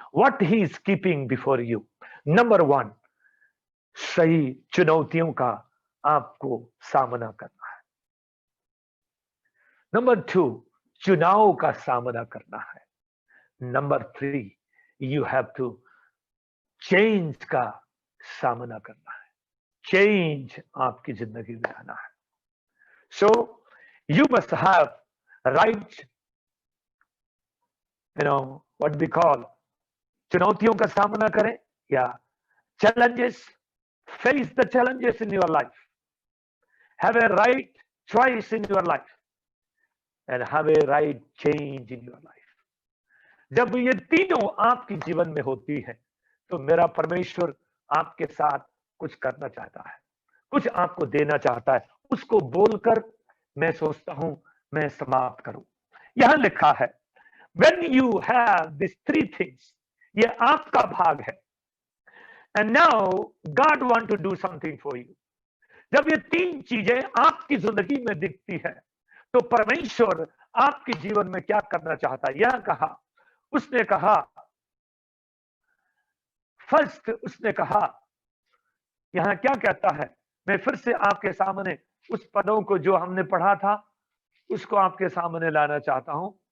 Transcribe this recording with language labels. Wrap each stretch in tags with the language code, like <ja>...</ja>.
<en>what he is keeping before you,</en> <hi>number 1, सही चुनौतियों का आपको सामना करना है। नंबर 2, चुनाव का सामना करना है। Number 3,</hi> <en>you have to change</en> <hi>का सामना करना है। चेंज आपकी जिंदगी में आना है।</hi> <en>so you must have right, what we call,</en> <hi>चुनौतियों का सामना करें,</hi> <en>या challenges, face the challenges in your life, have a right choice in your life, and have a right change in your life.</en> <hi>जब ये तीनों आपके जीवन में होती है, तो मेरा परमेश्वर आपके साथ कुछ करना चाहता है, कुछ आपको देना चाहता है। उसको बोलकर मैं सोचता हूं मैं समाप्त करूं। यहां लिखा है,</hi> <en>when you have these 3 things,</en> <hi>ये आपका भाग है,</hi> <en>and now God want to do something for you.</en> <hi>जब ये 3 चीजें आपकी जिंदगी में दिखती है, तो परमेश्वर आपके जीवन में क्या करना चाहता है। यह कहा, उसने कहा, फर्स्ट उसने कहा, यहां क्या कहता है, मैं फिर से आपके सामने उस पदों को जो हमने पढ़ा था उसको आपके सामने लाना चाहता हूं।</hi>